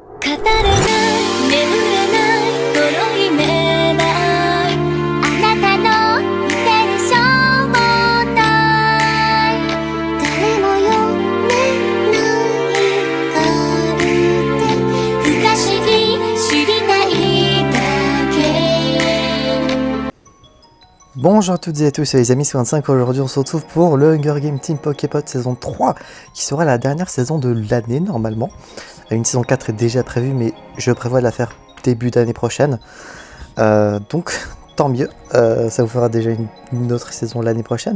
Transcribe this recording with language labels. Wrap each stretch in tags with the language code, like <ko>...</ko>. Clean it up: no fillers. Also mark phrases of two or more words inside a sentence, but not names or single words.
<ja>れない眠れないこの夢だあなたの見てる正体誰も読めないカルテ不可思議知りたいだけ。</ja> <fr>Bonjour à toutes et à tous, c'est les amis, c'est 25. Aujourd'hui on se retrouve pour le Hunger Games Team Poképod saison 3 qui sera la dernière saison de l'année normalement. Une saison 4 est déjà prévue mais je prévois de la faire début d'année prochaine. Donc tant mieux, ça vous fera déjà une autre saison l'année prochaine.</fr>